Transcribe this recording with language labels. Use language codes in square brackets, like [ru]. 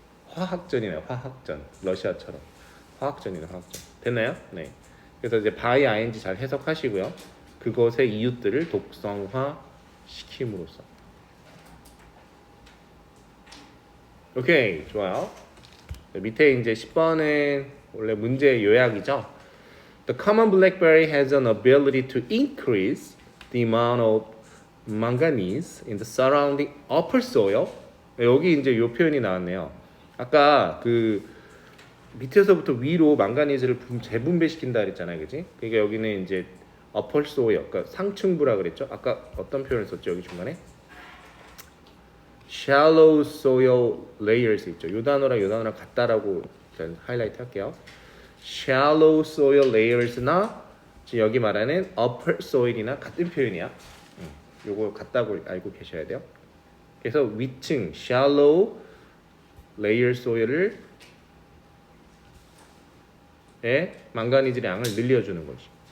[ko] 화학전이네요. 화학전. 러시아처럼. 화학전이네. 화학전. 됐나요? 네. 그래서 이제 by ing 잘 해석하시고요. 그것의 이웃들을 독성화 시킴으로써. 오케이. 좋아요. 밑에 이제 10번은 원래 문제 요약이죠. [en] The common blackberry has an ability to increase the amount of manganese in the surrounding upper soil. [ko] 여기 이제 요 표현이 나왔네요. 아까 그 밑에서부터 위로 망가니즈를 재분배시킨다 그랬잖아요, 그지? 그러니까 여기는 이제 upper soil, 그러니까 상층부라 그랬죠. 아까 어떤 표현을 썼죠, 여기 중간에? [en] shallow soil layers 있죠. [ko] 요 단어랑 같다라고 일단 하이라이트 할게요. shallow soil layers나 지금 여기 말하는 upper soil이나 같은 표현이야. 요거 같다고 알고 계셔야 돼요. 그래서 위층 shallow layer soil을 망가니즈의 양을 늘려주는 거지.